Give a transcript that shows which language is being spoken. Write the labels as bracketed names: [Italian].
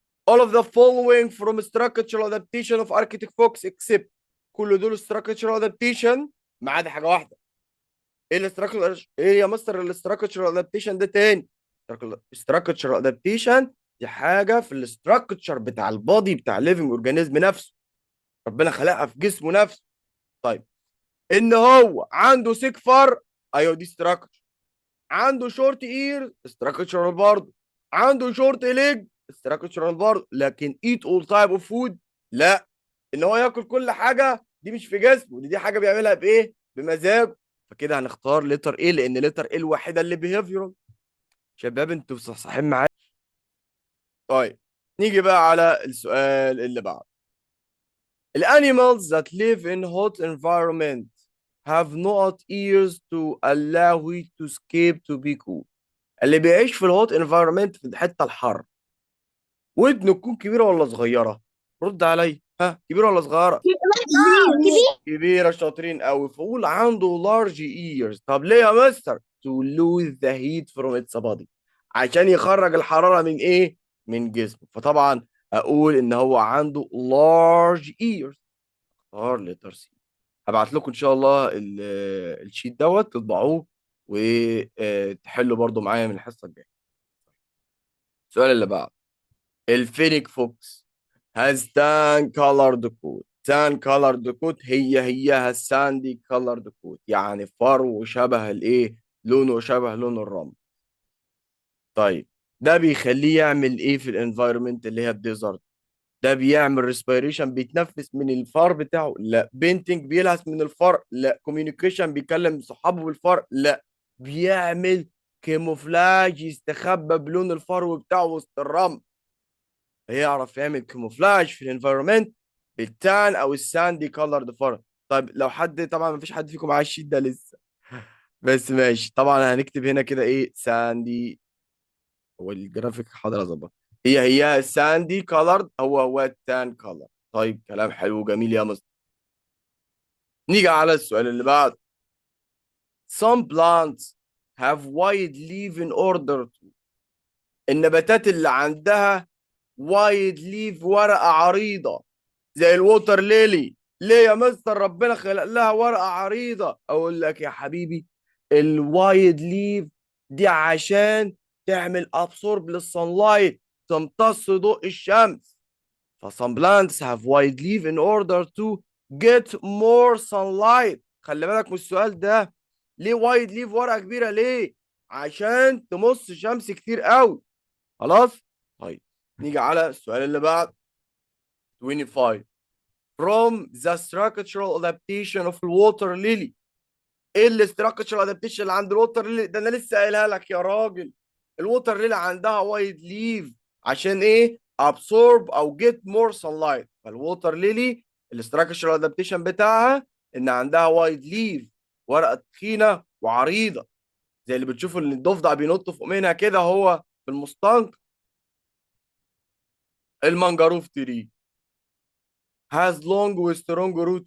[English] all of the following from structural adaptation of Arctic fox except. [Arabic] كل دول structural adaptation ما عدا حاجه واحده. ايه الاستراكشر؟ ايه يا مستر الاستراكشر ادابتيشن ده تاني؟ استراكشر ادابتيشن دي حاجه في الاستراكشر بتاع البادي بتاع الليفنج اورجانيزم نفسه، ربنا خلقها في جسمه نفسه. طيب، ان هو عنده سيك فر، ايوه دي استراكشر. عنده شورت اير، استراكشرال برضه. عنده شورت ليج، استراكشرال برضه. لكن ايت اول تايب اوف فود، لا. ان هو ياكل كل حاجه دي مش في جسمه، دي حاجه بيعملها بايه؟ بمزاجه. فكده هنختار لتر ايه، لان لتر ايه الوحيده اللي بيهيفيرال. شباب انتوا صحصحين معايا؟ طيب نيجي بقى على السؤال اللي بعده. [English] الانيمالز that live in hot environment have not ears to allow it to escape to be cool. [Arabic] اللي بيعيش في الهوت انفايرمنت في الحته الحر، ودنه تكون كبيره ولا صغيره؟ رد عليا، ها، كبيره ولا صغيره؟ كبير. كبيره. شاطرين قوي. فقول عنده لارج ايرز. طب ليه يا مستر؟ [English] to lose the heat from its body، [Arabic] عشان يخرج الحراره من ايه؟ من جسمه. فطبعا اقول ان هو عنده large ears. اختار لتر سي. هبعت لكم ان شاء الله الشيت دوت تطبعوه وتحلوا برضو معايا من الحصه الجايه. السؤال اللي بعده. [English] الفينيك fox has tan colored coat. [Arabic] tan colored coat هي الساندي colored coat، يعني فرو شبه الايه؟ لونه شبه لون الرمل. طيب ده بيخليه يعمل ايه في الانفايرمنت اللي هي الديزرت؟ ده بيعمل ريسبيريشن بيتنفس من الفار بتاعه؟ لا. بينتنج بيلهس من الفار؟ لا. كوميونيكيشن بيكلم صحابه بالفار؟ لا. بيعمل كيموفلاج يستخبى بلون الفرو بتاعه وسط الرمل. يعرف يعمل كيموفلاج في الانفايرمنت بالتان او الساندي كولرد فر. طيب لو حد، طبعا ما فيش حد فيكم معاه الشيت ده لسه، بس ماشي، طبعا هنكتب هنا كده ايه ساندي، هو الجرافيك حاضر اظبط. هي ساندي كولرد، هو التان كولر. طيب كلام حلو جميل يا مصر. نيجي على السؤال اللي بعد. [English] Some plants have wide leaf in order to. [Arabic] النباتات اللي عندها وايد ليف، ورقة عريضة، زي الووتر ليلي. ليه يا مستر ربنا خلق لها ورقة عريضة؟ أقول لك يا حبيبي، الوايد ليف دي عشان تعمل أبسورب للصنلايت، تمتص ضوء الشمس. [English] فsome plants have wide leaf in order to get more sunlight. [Arabic] خلي بالك من السؤال ده. ليه وايد ليف ورقة كبيرة؟ ليه؟ عشان تمص شمس كتير قوي. خلاص. طيب نيجي على السؤال اللي بعد. 25. [English] From the structural adaptation of water lily. [Arabic] ايه الاستراكشر ادابتيشن اللي عند الووتر ليلي؟ ده انا لسه قايلها لك يا راجل. الووتر ليلي عندها وايد ليف عشان ايه؟ absorb او get more sunlight. فالووتر ليلي الاستراكشر ادابتيشن بتاعها ان عندها وايد ليف، ورقه تخينه وعريضه، زي اللي بتشوفوا ان الضفدع بينط فوق منها كده هو في المستنقع. [English] المانجروف tree has long و strong root.